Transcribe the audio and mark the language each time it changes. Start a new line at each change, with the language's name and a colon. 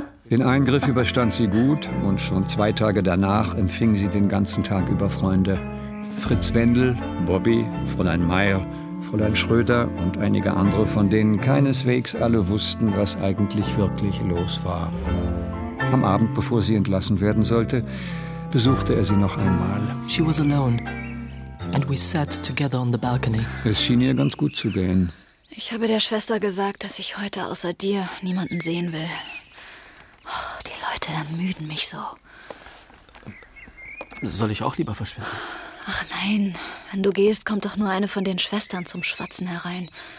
German: Den Eingriff überstand sie gut und schon 2 Tage danach empfing sie den ganzen Tag über Freunde. Fritz Wendel, Bobby, Fräulein Meyer, Fräulein Schröder und einige andere, von denen keineswegs alle wussten, was eigentlich wirklich los war. Am Abend, bevor sie entlassen werden sollte, besuchte er sie noch einmal.
English: She was alone and we sat together on the balcony.
German: Es schien ihr ganz gut zu gehen. Ich habe der Schwester gesagt, dass ich heute außer dir niemanden sehen will. Oh, die Leute ermüden mich so. Soll ich auch lieber verschwinden? Ach nein, wenn du gehst, kommt doch nur eine von den Schwestern zum Schwatzen herein.